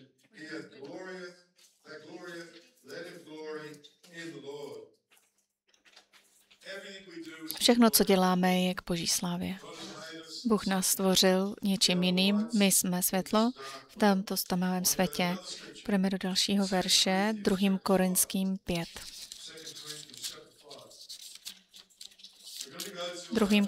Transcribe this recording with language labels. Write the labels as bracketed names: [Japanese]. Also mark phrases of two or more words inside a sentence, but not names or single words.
[English] He hath glorieth, that glorieth, let him glory in the Lord. Everything we do, [Czech] Všechno, co děláme, je k Boží slávě. Bůh nás stvořil něčím jiným, my jsme světlo v tomto tmavém světě. Půjdeme do dalšího verše, 2. Korinským 5. 2.